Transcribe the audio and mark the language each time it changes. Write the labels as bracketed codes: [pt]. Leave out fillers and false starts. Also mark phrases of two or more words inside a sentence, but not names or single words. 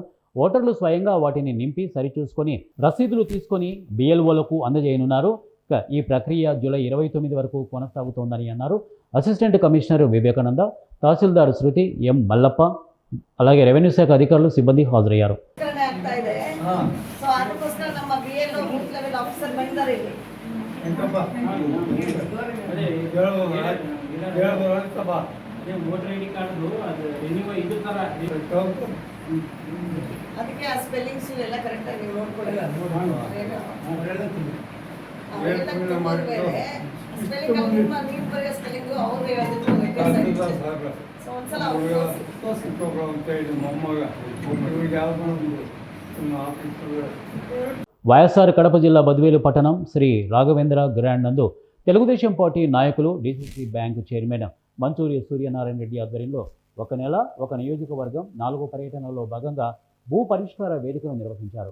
[te] ఓటర్లు స్వయంగా వాటిని నింపి సరిచూసుకొని రసీదులు తీసుకొని బిఎల్ఓలకు అందజేయనున్నారు. ఈ ప్రక్రియ జూలై 29 వరకు కొనసాగుతోందని అన్నారు. [en] Assistant Commissioner [te] వివేకానంద, తహసీల్దార్ శృతి ఎం మల్లప్ప, అలాగే రెవెన్యూ శాఖ అధికారులు సిబ్బంది హాజరయ్యారు. [kn] ಅದಕ್ಕೆ ಆ ಸ್ಪೆಲ್ಲಿಂಗ್ಸ್ ಎಲ್ಲ ಕರೆಕ್ಟ್ ಆಗಿ ನೋಡ್ಕೊಳ್ಳಿ. ಸ್ಪೆಲ್ಲಿಂಗ್ ನಿಮ್ಮ ನೀವು ಬರೆಯೋ ಸ್ಪೆಲ್ಲಿಂಗು ಅವ್ರು ಹೇಳೋದಕ್ಕೂ ವ್ಯತ್ಯಾಸ ಇದೆ. ಸೊ ಒಂದ್ಸಲ [te] వైఎస్ఆర్ కడప జిల్లా బద్వేలు పట్టణం శ్రీ రాఘవేంద్ర గ్రాండ్ నందు తెలుగుదేశం పార్టీ నాయకులు [en] DCC Bank Chairman [te] మంచూరి సూర్యనారాయణ రెడ్డి ఆధ్వర్యంలో ఒక నెల ఒక నియోజకవర్గం 4వ పర్యటనలో భాగంగా భూ పరిష్కార వేదికను నిర్వహించారు.